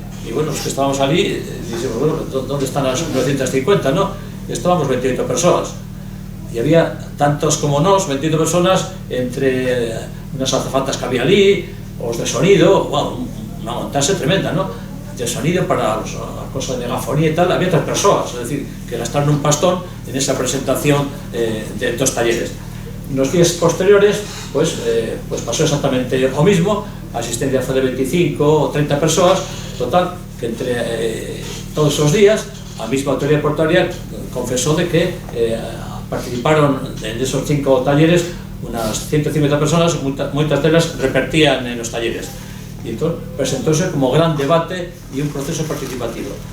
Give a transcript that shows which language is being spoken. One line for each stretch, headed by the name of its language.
Spanish: Y bueno, los que estábamos ali, dicimos, bueno, ¿dónde están las 950, no?
Galician: Estábamos 28 persoas.
Spanish: Y había tantos como nós, 28 personas, entre unas azafatas que había ali, os de sonido, bueno,
Galician: unha montaxe tremenda,
Spanish: ¿no? De sonido
Galician: para a cosa de megafonía e tal,
Spanish: había 3 persoas, es decir, que gastaron un pastón en esa presentación de estos talleres. nos días posteriores pues pasó exactamente o mismo,
Galician: a asistencia fue de 25 o 30 persoas, total, que entre todos esos días a mesma autoridade portuaria confesou de
Spanish: que participaron en esos 5 talleres unas 150 personas,
Galician: moitas delas
Spanish: repartían en los talleres,
Galician: e entón presentouse como gran debate e un proceso participativo.